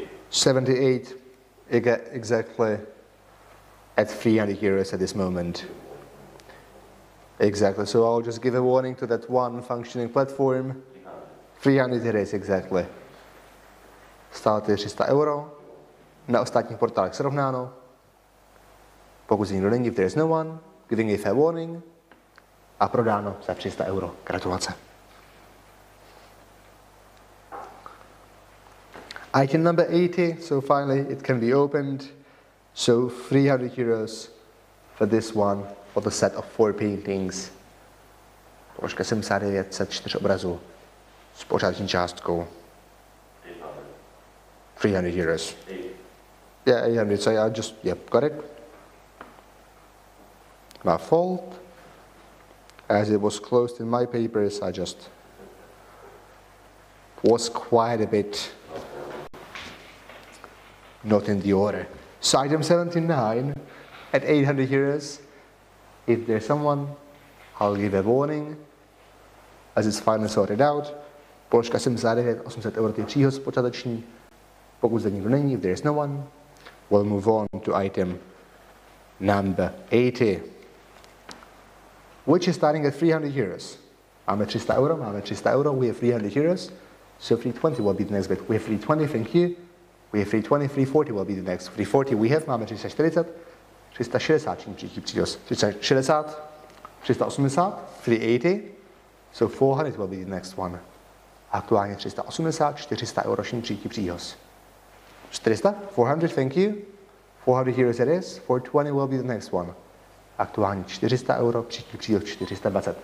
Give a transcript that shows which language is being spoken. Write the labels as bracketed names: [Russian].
[English] 78, exactly at 300 euros at this moment. Exactly, so I'll just give a warning to that one functioning platform. 300 it is, exactly. [Czech] Start je 300 euro. Na ostatních portálech srovnáno. Pokud nikdo není, [English] if there is no one, giving a fair warning. [Czech] A prodáno za 300 euro. Gratulace. [English] Item number 80, so finally it can be opened. So 300 euros for this one, for the set of 4 paintings. [Czech] Položka 79, set 4 obrazů s pořádní částkou. [English] 300 euros. Yeah, 800, so I just, yep, got it. My fault. As it was closed in my papers, I just was quite a bit not in the order. So item 79 at 800 euros. If there's someone, I'll give a warning as it's finally sorted out. [Czech] Položka 79, 800 euro, je příhoz počáteční. Pokud zde nikdo není, [English] if there is no one, we'll move on to item number 80, which is starting at 300 euros. [Czech] Máme 300 euro, [English] we have 300 euros, so 320 will be the next bit. We have 320, thank you. We have 320, 340 will be the next. 340 we have, [Czech] máme 340, 360 čím příští příhoz. [English] 360, 380, 380, so 400 will be the next one. [Czech] Aktuálně 380, 400 euro čím příští příhoz. [English] 400, 400, thank you. 400 euros it is, 420 will be the next one. [Czech] Aktuálně 400 euro, příští příhoz 420.